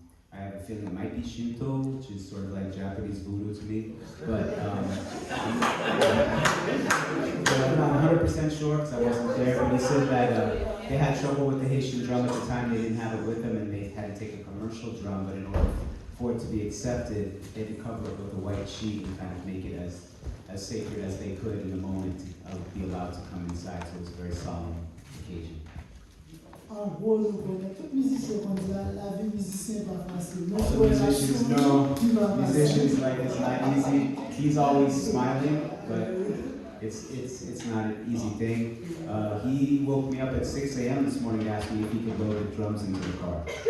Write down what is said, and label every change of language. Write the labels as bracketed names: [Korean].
[English] I have a feeling it might be Shinto, which is sort of like Japanese voodoo to me, but I'm not 100% sure because I wasn't there, but he said that they had trouble with the Haitian drum at the time. They didn't have it with them, and they had to take a commercial drum, but in order for it to be accepted, they had to cover it with a white sheet and kind of make it as sacred as they could in the moment to be allowed to come inside, so it was a very solemn occasion. [French] En gros, nous connaissons tous les musiciens comme ça, la vie musicien pas facile. [English] Also musicians know, musicians like it's not easy. He's always smiling, but it's not an easy thing. He woke me up at 6 a.m. this morning to ask me if he could load the drums into the car.